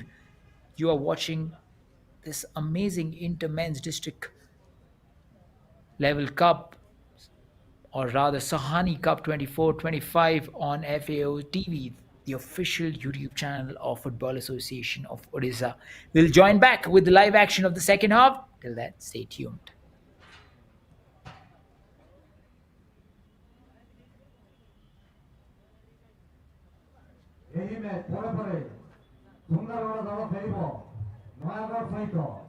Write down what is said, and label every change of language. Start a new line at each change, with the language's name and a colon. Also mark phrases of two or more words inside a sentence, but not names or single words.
English: You are watching this amazing Inter-Men's District Level Cup, or rather Sahani Cup 24-25 on FAO TV, the official YouTube channel of Football Association of Odisha. We'll join back with the live action of the second half. Till then, stay tuned.
Odia: ଏହି ମ୍ୟାଚ୍ ପରେ ପରେ ସୁନ୍ଦରଗଡ଼ ଦଳ ଖେଳିବ ନୟାଗଡ଼ ସହିତ.